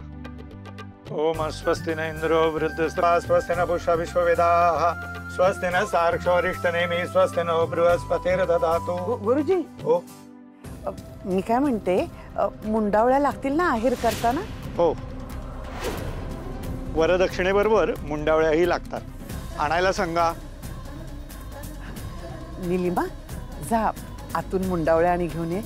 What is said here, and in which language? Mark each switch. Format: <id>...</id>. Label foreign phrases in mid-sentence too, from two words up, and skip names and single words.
<sa>ओम स्वस्ति न इंद्रो वृद्धस्वा स्वस्ति न पुष्पा विश्ववेदाः स्वस्ति न सार्क्षोरिष्टनेमि स्वस्ति न बृहस्पतिर्दधातु।</sa> <mr>गुरुजी, हो, मी काय म्हणते, मुंडावळ्या लागतील ना आहेर करताना? हो, वरदक्षिणेबरोबर मुंडावळ्याही लागतात, आणायला सांगा। निलिमा, जा आतून मुंडावळ्या आणि घेऊन ये।</mr>